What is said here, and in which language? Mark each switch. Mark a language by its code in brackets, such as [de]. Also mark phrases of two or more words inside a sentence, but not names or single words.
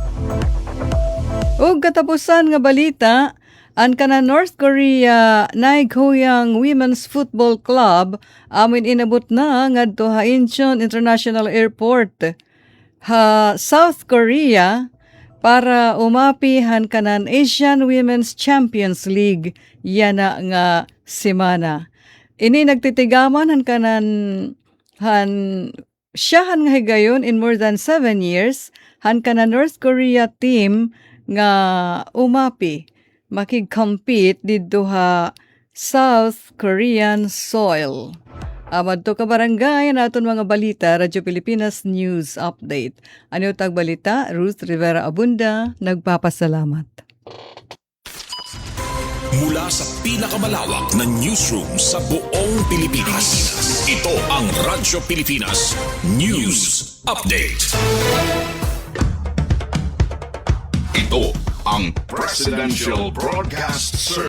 [war] Ug katapusan nga balita, ang kana North Korea Naegoyang Women's Football Club amin inabot na ngadto ha Incheon International Airport ha South Korea para umapihan kanan Asian Women's Champions League yana nga semana. Ini nagtitigaman han kanan siyahan nga higayon in [en] more than 7 years [war] han kanan North Korea team nga umapi makig-compete dito ha [en] South Korean soil. [war] Amad to ka barangay naton mga balita, Radyo Pilipinas News Update. Ano tag balita? Ruth Rivera Abunda, nagpapasalamat. [tl] Mula sa pinakamalawak na newsroom sa buong Pilipinas, ito ang Radyo Pilipinas News Update. Ito ang Presidential Broadcast Service.